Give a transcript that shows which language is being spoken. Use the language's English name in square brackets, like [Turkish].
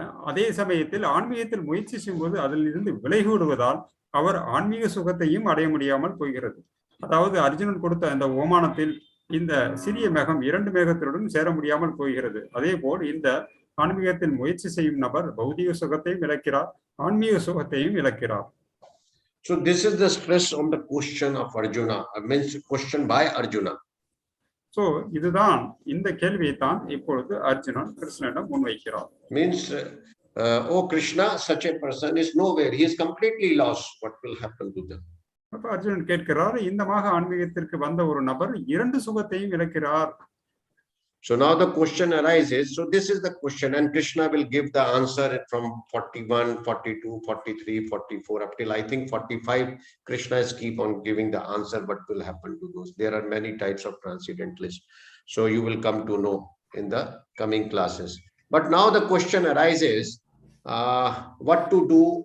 [Tamil] அதே சமயத்தில் ஆன்மீகத்தில் முயற்சி செய்யும்போது அதில் இருந்து விலகி விடுவதால் அவர் ஆன்மீக சுகத்தையும் அடைய முடியாமல் போகிறது. அதாவது அர்ஜுனன் கொடுத்த அந்த ஓமானத்தில் இந்த சிறிய மேகம் 2 மேகத்தினுடன் சேர முடியாமல் போகிறது. அதே போல் இந்த ஆன்மீகத்தில் முயற்சி செய்யும் நபர் பௌதிக சுகத்தையும் இழக்கிறார், ஆன்மீக சுகத்தையும் இழக்கிறார். [English] So this is the stress on the question of Arjuna, means question by Arjuna. [Tamil] So இதுதான் இந்த கேள்வியை தான் இப்பொழுது அர்ஜுனன் கிருஷ்ணனிடம் முன்வைக்கிறார். [English] Means oh Krishna, such a person is nowhere, he is completely lost, what will happen to them? [Tamil] அப்ப அர்ஜுனன் கேட்கிறார், இந்த மாக ஆன்மீகத்திற்கு வந்த ஒரு நபர் 2 சுகத்தையும் இழக்கிறார். [English] So now the question arises. So this is the question, and Krishna will give the answer from 41, 42, 43, 44 up till I think 45. Krishna is keep on giving the answer. What will happen to those? There are many types of transcendentalists. So you will come to know in the coming classes. But now the question arises: what to do?